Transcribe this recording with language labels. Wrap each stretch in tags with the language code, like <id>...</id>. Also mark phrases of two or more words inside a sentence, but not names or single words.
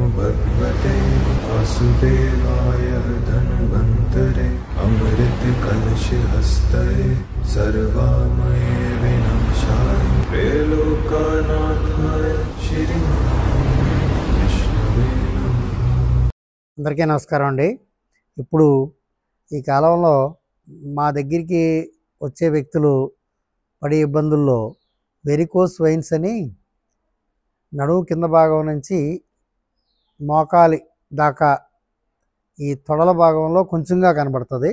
<sa>भगवते वासुदेवाय धन्वन्तरे अमृत कलश हस्ते सर्वामय विनाशाय त्रैलोक्यनाथाय श्री विष्णुवे नमः।</sa> <te>అందరికీ నమస్కారం అండి. ఇప్పుడు ఈ కాలంలో మా దగ్గరికి వచ్చే వ్యక్తులు పడే ఇబ్బందుల్లో</te> <en>varicose veins</en> <te>అని నడుము కింద భాగం నుంచి మోకాలి దాకా ఈ తొడల భాగంలో కొంచెంగా కనబడుతుంది.</te>